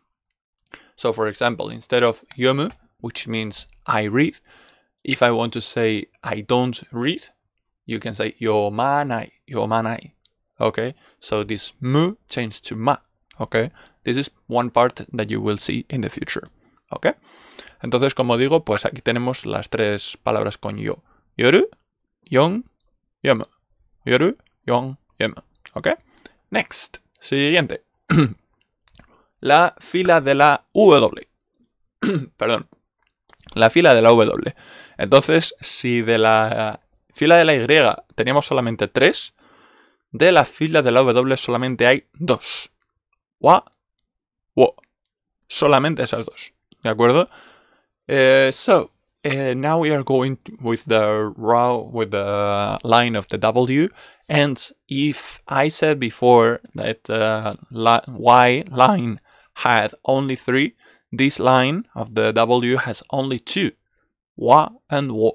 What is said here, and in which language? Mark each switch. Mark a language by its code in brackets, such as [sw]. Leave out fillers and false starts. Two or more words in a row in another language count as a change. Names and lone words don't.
[en] So, for example, instead of yomu, which means I read, if I want to say I don't read, you can say yomanai, yomanai, okay? So this mu changed to ma, okay? This is one part that you will see in the future, okay? [es] Entonces, como digo, pues aquí tenemos las 3 palabras con yo. Yoru, yon, yomu. Yoru, yon, yomu. [en] ¿Ok? Next. [es] Siguiente. La fila de la W. Perdón. La fila de la W. Entonces, si de la fila de la Y teníamos solamente 3, de la fila de la W solamente hay 2. Wa, wo. Solamente esas 2. ¿De acuerdo? [en] Now we are going with the line of the W, and if I said before that Y line had only 3, this line of the W has only 2, wa and wo.